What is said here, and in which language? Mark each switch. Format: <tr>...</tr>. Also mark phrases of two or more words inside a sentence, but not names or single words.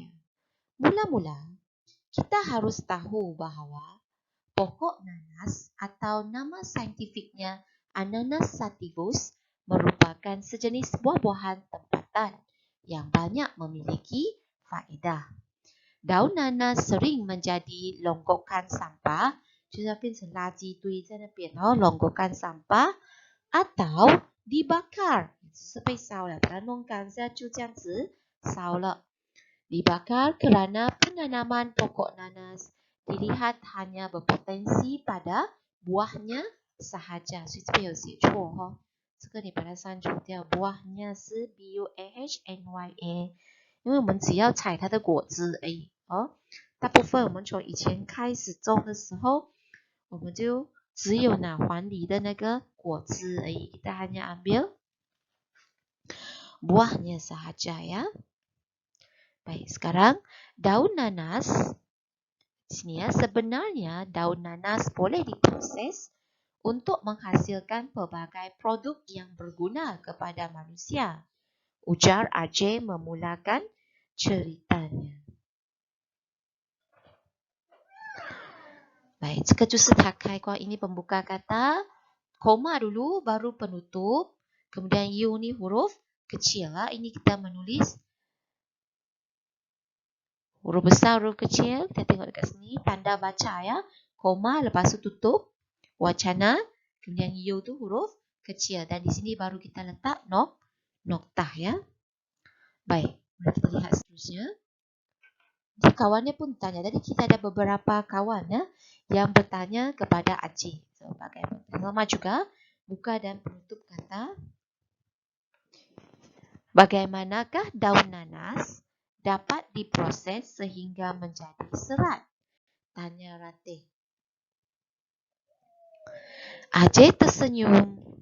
<ms>Mula-mula, kita harus tahu bahawa pokok nanas atau nama saintifiknya Ananas sativus merupakan sejenis buah-buahan tempatan yang banyak memiliki faedah. Daun nanas sering menjadi longgokan sampah,</ms> <zh>就是变成垃圾堆在那边哦 ，longgokan</zh> <ms>sampah atau dibakar，</ms> <zh>是被烧了，把它弄干下就这样子烧了。</zh> <ms>Dibakar kerana penanaman pokok nanas dilihat hanya berpotensi pada buahnya sahaja，</ms> <zh>所以这边有写错哦，这个你把它删除掉，buahnya 是 buahnya，因为我们只要采它的果子而已哦。大部分我们从以前开始种的时候，我们就只有拿黄梨的那个果子而已 ，</zh> <ms>kita hanya ambil buahnya sahaja ya. Baik, sekarang daun nanas. Sini ya, sebenarnya daun nanas boleh diproses untuk menghasilkan pelbagai produk yang berguna kepada manusia. Ujar Ajay memulakan ceritanya. Baik,</ms> <zh>这个就是他开关</zh> <ms>ini pembuka kata. Koma dulu, baru penutup. Kemudian U ni huruf kecil lah. Ini kita menulis huruf besar, huruf kecil. Kita tengok dekat sini. Tanda baca ya. Koma, lepas tu tutup. Wacana. Kemudian U tu huruf kecil. Dan di sini baru kita letak noktah ya. Baik. Kita lihat seterusnya. Jadi kawannya pun tanya. Tadi kita ada beberapa kawan ya, yang bertanya kepada Aceh. So, bagaimana? Sama juga. Buka dan penutup kata. Bagaimanakah daun nanas dapat diproses sehingga menjadi serat? Tanya Ratih. Ajay tersenyum.</ms>